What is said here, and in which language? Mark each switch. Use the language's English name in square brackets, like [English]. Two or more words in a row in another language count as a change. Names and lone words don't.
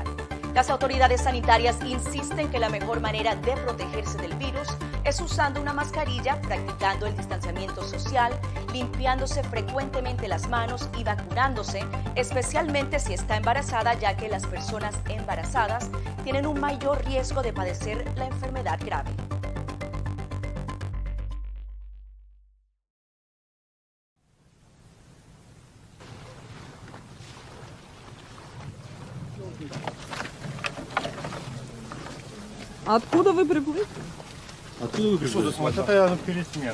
[Spanish] Las autoridades sanitarias insisten que la mejor manera de protegerse del virus es usando una mascarilla, practicando el distanciamiento social, limpiándose frecuentemente las manos y vacunándose, especialmente si está embarazada, ya que las personas embarazadas tienen un mayor riesgo de padecer la enfermedad grave. [Russian] Откуда вы приплыли? Откуда вы приплыли? Вот это пересмен.